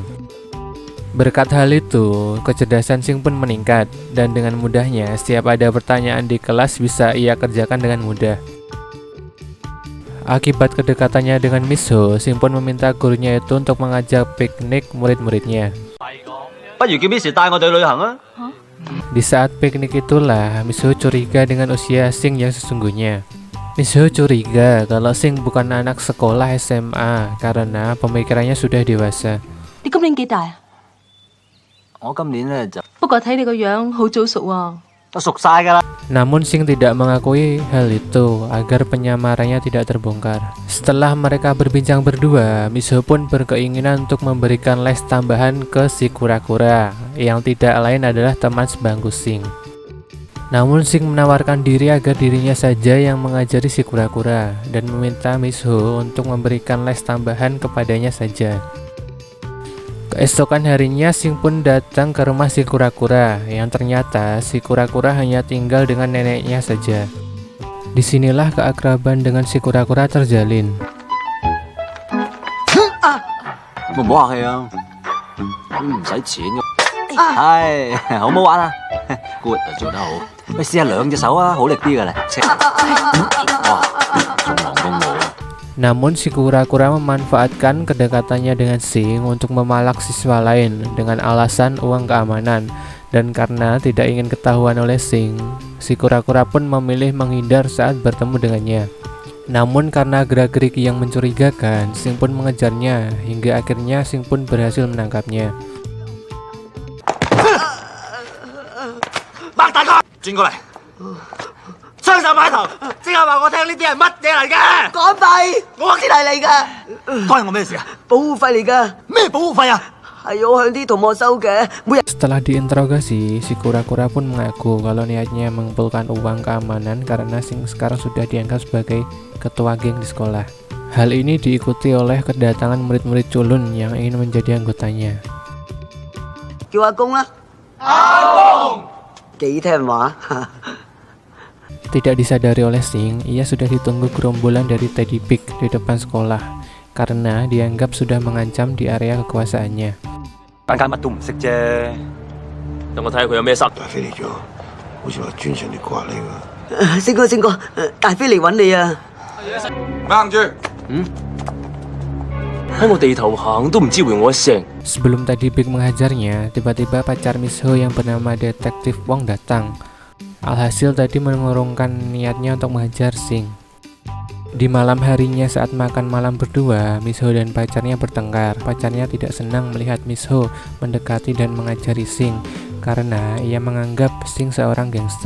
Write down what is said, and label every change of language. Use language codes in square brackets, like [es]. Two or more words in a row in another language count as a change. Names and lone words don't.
[id] Berkat hal itu, kecerdasan Sing pun meningkat, dan dengan mudahnya setiap ada pertanyaan di kelas bisa ia kerjakan dengan mudah. Akibat kedekatannya dengan Miso, Sing pun meminta gurunya itu untuk mengajak piknik murid-muridnya. [yue] 不如叫 Miss 帶我哋旅行啊！ [id] Di saat piknik itulah, Miso curiga dengan usia Sing yang sesungguhnya. Miso curiga kalau Sing bukan anak sekolah SMA karena pemikirannya sudah dewasa. [yue] 你今年幾大啊？我今年咧就不過睇你個樣好早熟喎。都熟晒㗎啦。 [id] Namun Sing tidak mengakui hal itu agar penyamarannya tidak terbongkar. Setelah mereka berbincang berdua, Miso pun berkeinginan untuk memberikan les tambahan ke si kura-kura yang tidak lain adalah teman sebangku Sing. Namun Sing menawarkan diri agar dirinya saja yang mengajari si kura-kura dan meminta Miso untuk memberikan les tambahan kepadanya saja. Keesokan harinya Sing pun datang ke rumah si kura-kura yang ternyata si kura-kura hanya tinggal dengan neneknya saja. Disinilah keakraban dengan si kura-kura terjalin. [yue] 唔好客氣啊，唔使錢嘅。唉，好唔好玩啊？Good 啊，做得好。喂，試下2隻手啊，好力啲㗎啦。哇，仲忙過我。 [id] Namun si kura-kura memanfaatkan kedekatannya dengan Sing untuk memalak siswa lain dengan alasan uang keamanan. Dan karena tidak ingin ketahuan oleh Sing, si kura-kura pun memilih menghindar saat bertemu dengannya. Namun karena gerak-gerik yang mencurigakan, Sing pun mengejarnya hingga akhirnya Sing pun berhasil menangkapnya. [yue] 擘大個，轉過嚟，雙手擺頭，即刻話我聽呢啲係乜嘢嚟嘅？港幣，我先係嚟㗎。關我咩事啊？保護費嚟㗎。咩保護費啊？係我向啲同學收嘅，每日。 [id] Setelah diinterogasi, si kura-kura pun mengaku kalau niatnya mengumpulkan uang keamanan karena Sing sekarang sudah dianggap sebagai ketua geng di sekolah. Hal ini diikuti oleh kedatangan murid-murid culun yang ingin menjadi anggotanya. [yue] 叫阿公啦，阿公幾聽話。 [id] Tidak disadari oleh Sing, ia sudah ditunggu gerombolan dari Teddy Pig di depan sekolah karena dianggap sudah mengancam di area kekuasaannya. [yue] 間乜都唔識啫，等我睇下佢有咩心。飛嚟咗， 好似話專程嚟刮你㗎。星哥，星哥，大飛嚟揾你啊！硬住。喺我地頭行都唔知回我一聲。 [id] Sebelum Teddy Big menghajarnya, tiba-tiba pacar Miss Ho yang bernama Detektif Wong datang. Alhasil Teddy mengurungkan niatnya untuk menghajar Sing. Di malam harinya saat makan malam berdua, Miss Ho dan pacarnya bertengkar. Pacarnya tidak senang melihat Miss Ho mendekati dan mengajari Sing karena ia menganggap Sing seorang gangster.